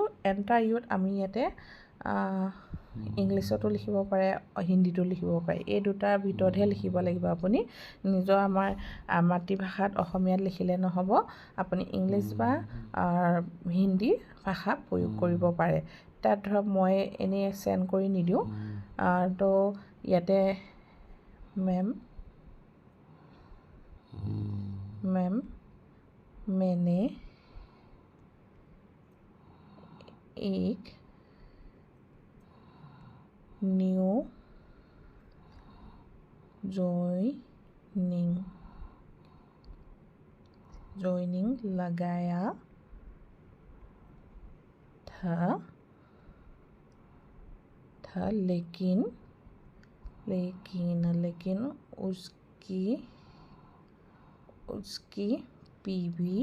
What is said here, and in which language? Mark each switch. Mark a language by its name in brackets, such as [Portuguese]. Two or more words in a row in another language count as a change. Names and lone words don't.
[Assamese] এণ্টাৰ ইউত আমি ইয়াতে ইংলিছতো লিখিব পাৰে, হিন্দীতো লিখিব পাৰে, এই দুটাৰ ভিতৰতহে লিখিব লাগিব আপুনি। নিজৰ আমাৰ মাতৃভাষাত অসমীয়াত লিখিলে নহ'ব, আপুনি ইংলিছ বা হিন্দী ভাষা প্ৰয়োগ কৰিব পাৰে। তাত ধৰক মই এনেই চেণ্ড কৰি নিদিওঁ, তো ইয়াতে মেম [Hindi] मैंने एक [English] new joining [Hindi] लगाया था लेकिन उसकी PV